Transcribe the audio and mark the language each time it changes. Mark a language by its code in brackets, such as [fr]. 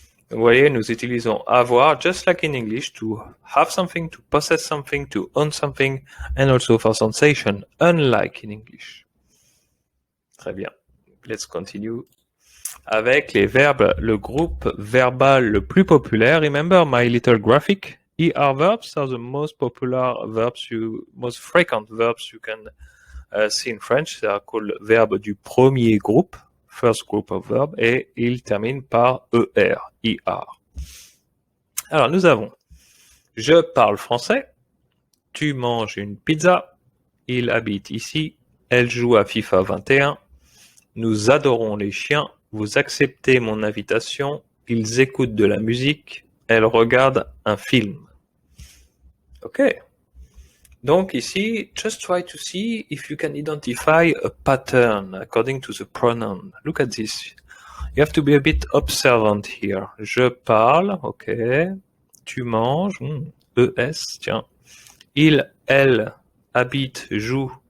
[fr] Vous voyez, nous utilisons avoir, [en] just like in English, to have something, to possess something, to own something, and also for sensation, unlike in English. [fr] Très bien. [en] Let's continue [fr] avec les verbes, le groupe verbal le plus populaire. [en] Remember my little graphic? ER verbs are the most popular verbs, most frequent verbs you can see in French. They are called [fr] verbes du premier groupe, [en] first group of verbs, [fr] et ils terminent par ER, ER. Alors, nous avons je parle français, tu manges une pizza, il habite ici, elle joue à FIFA 21, nous adorons les chiens, vous acceptez mon invitation, ils écoutent de la musique, elles regardent un film. [en] Ok. [fr] Donc ici, [en] just try to see if you can identify a pattern according to the pronoun. Look at this. You have to be a bit observant here. [fr] Je parle, [en] ok. [fr] Tu manges, ES, tiens. Il, elle, habite, joue.